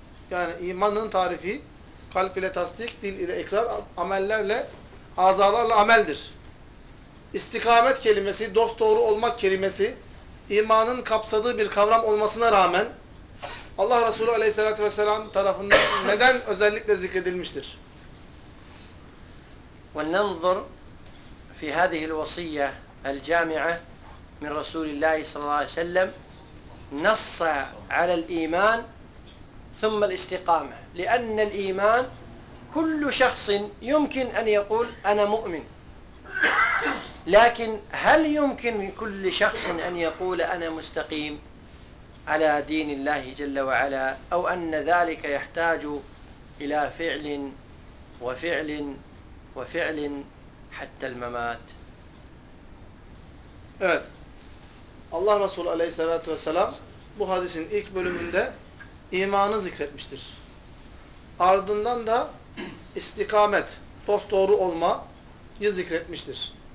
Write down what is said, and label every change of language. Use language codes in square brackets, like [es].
[tr] Yani imanın tarifi kalp ile tasdik, dil ile ikrar, amellerle, azalarla ameldir. İstikamet kelimesi, dost doğru olmak kelimesi İmanın kapsadığı bir kavram olmasına rağmen Allah Resulü Aleyhisselatü Vesselam tarafından neden özellikle zikredilmiştir? [ar] وننظر في هذه الوصية الجامعة من رسول الله صلى الله عليه وسلم نص على الإيمان ثم الاستقامة لأن الإيمان كل شخص يمكن أن يقول أنا مؤمن لكن هل يمكن لكل شخص أن يقول أنا مستقيم على دين الله جل وعلا أو أن ذلك يحتاج إلى فعل وفعل وفعل حتى الممات. [tr] Evet. Allah Resulü Aleyhisselatü Vesselam bu hadisin ilk bölümünde imanı zikretmiştir. Ardından da istikamet, dosdoğru olmayı zikretmiştir.